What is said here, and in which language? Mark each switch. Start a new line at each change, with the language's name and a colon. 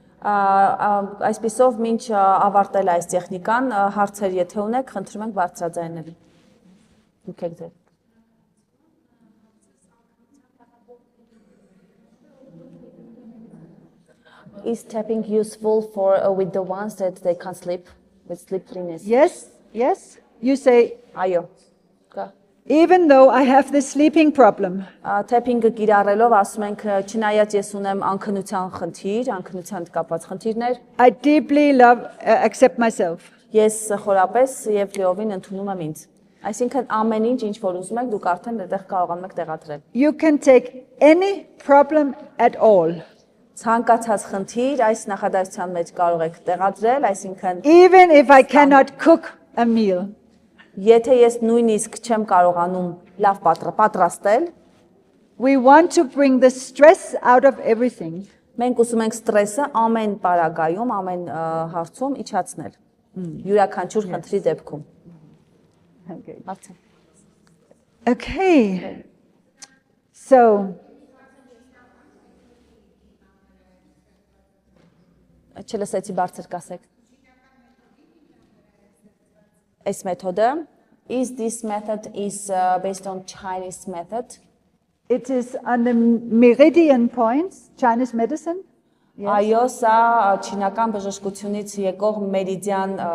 Armenian: Այսպիսով մինչ ավարտել այս տեխնիկան հարցեր եթե ունեք, խնդրում ենք բարձրաձայնել։ Դուք եք ձեր։
English: Is tapping useful for with the ones that they can't sleep with sleepiness? Yes, yes. You say,
Armenian: Այո։ Կա։
English: even though I have this sleeping problem,
Armenian: Թեփինգը կիրառելով ասում ենք չնայած ես ունեմ անքնության խնդիր, անքնության կապված խնդիրներ,
English: I deeply love, accept myself.
Armenian: ես խորապես եւ լիովին ընդունում եմ ինձ։ Այսինքն ամեն ինչ ինչ որ ուզում եք, դուք արդեն այդտեղ կարողանում եք տեղադրել։
English: You can take any problem at all,
Armenian: Ցանկացած խնդիր այս նախադասության մեջ կարող եք տեղադրել, այսինքն
English: even if I cannot cook a meal.
Armenian: եթե ես նույնիսկ չեմ կարողանում լավ պատրաստել,
English: We want to bring the stress out of everything.
Armenian: մենք ուզում ենք ստրեսը ամեն պարագայում, ամեն հարցում իջացնել։ Յուրաքանչյուր խնդրի դեպքում։
English: Okay.
Armenian: Հարցը։
English: Okay. So,
Armenian: Չլսեցի բարձր կասեք։ Այս մեթոդը
English: is this method is based on Chinese method. it is on the meridian points, Chinese medicine.
Armenian: Այո, սա չինական բժշկությունից եկող մերիդիան